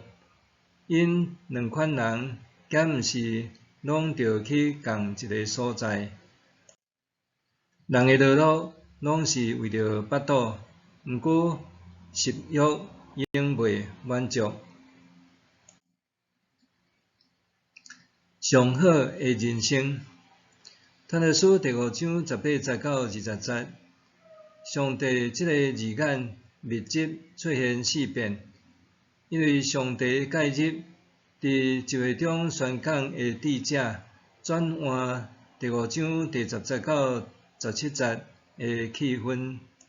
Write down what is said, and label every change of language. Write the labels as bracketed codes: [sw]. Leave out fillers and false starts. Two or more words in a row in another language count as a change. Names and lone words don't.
[nan] 因两款人，敢毋是拢着去共一个所在？人的落落拢是为着巴肚，毋过食欲永袂满足。上好的人生。传道书第5章18节到20节。上帝这个字眼密集出现4遍，因为上帝介入伫集会中宣讲的智者，转换第5章第10节到17节的气氛。